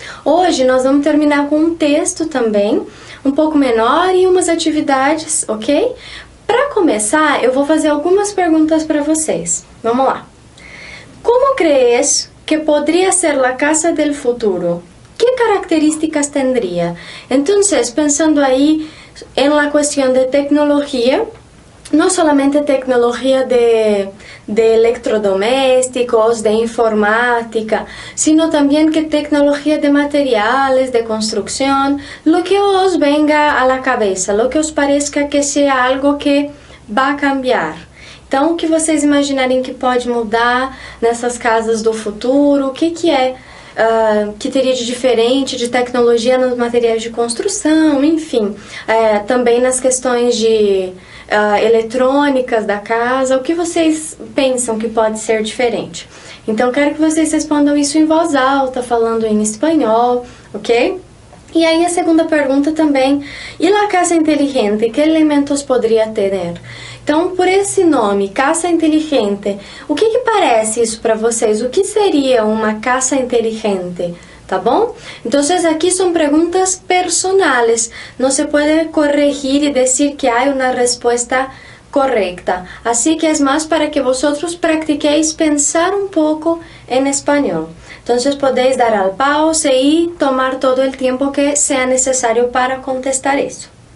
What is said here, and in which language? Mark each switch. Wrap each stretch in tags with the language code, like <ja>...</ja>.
<pt>Hoje nós vamos terminar com um texto também, um pouco menor e umas atividades, ok? Para começar, eu vou fazer algumas perguntas para vocês. Vamos lá.</pt> <es>Como crees que podría ser la casa del futuro? ¿Qué características tendría? Entonces, pensando ahí en la cuestión de tecnología, no solamente tecnología de electrodomésticos, de informática, sino también que tecnología de materiales, de construcción, lo que os venga a la cabeza, lo que os parezca que sea algo que va a cambiar.</es> <pt>Então, o que vocês imaginarem que pode mudar nessas casas do futuro, o que é que teria de diferente de tecnologia nos materiais de construção, enfim, também nas questões de eletrônicas da casa, o que vocês pensam que pode ser diferente? Então, quero que vocês respondam isso em voz alta, falando em espanhol, ok? E aí a segunda pergunta também, e</pt> <es>la casa inteligente,</es> <pt>que elementos poderia ter? Então, por esse nome, casa inteligente, o que parece isso para vocês? O que seria uma casa inteligente? ¿Tá bom?</pt> <es>Entonces aquí son preguntas personales, no se puede corregir y decir que hay una respuesta correcta, así que es más para que vosotros practiquéis pensar un poco en español. Entonces podéis dar al pause y tomar todo el tiempo que sea necesario para contestar eso.</es>